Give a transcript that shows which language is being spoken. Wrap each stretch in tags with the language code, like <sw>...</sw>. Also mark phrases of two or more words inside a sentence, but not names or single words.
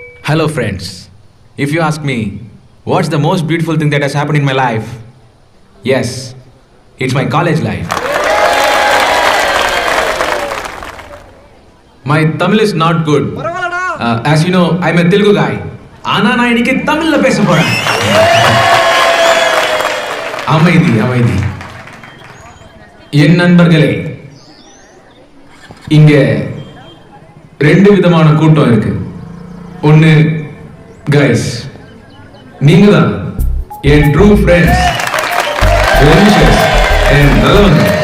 <en>Hello friends. If you ask me, what's the most beautiful thing that has happened in my life? Yes, it's my college life. My Tamil is not good. As you know, I'm a Telugu guy.</en> <ta>ஆனா நா இனிக்கி தமிழ் ல பேச போறா. அமைதி. என் நண்பர்களே, இங்க ரெண்டு விதமான கூட்டம் இருக்கு. ஒன்னு கைஸ், நீங்க தான் என்</ta> <en>true friends,</en> <ta>அண்ட் நல்லவங்க.</ta>